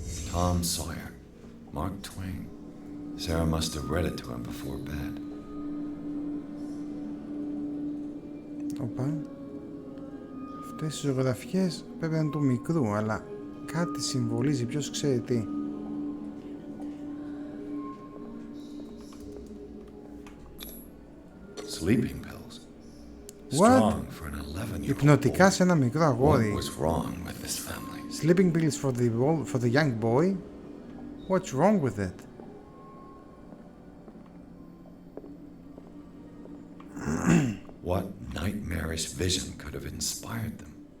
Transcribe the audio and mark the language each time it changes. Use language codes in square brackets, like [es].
[en] Tom Sawyer, Mark Twain. Sarah must have read it to him before bed. [el] Οπα. Αυτές οι ζωγραφιές πρέπει να είναι του μικρού, αλλά κάτι συμβολίζει, ποιος ξέρει τι. [en] Sleeping pills. What? Strong for an 11-year-old [el] Υπνοτικά σε ένα μικρό αγόρι. [en] What was wrong with this family? Sleeping pills for the young boy? What's wrong with it? What nightmarish vision could have inspired them?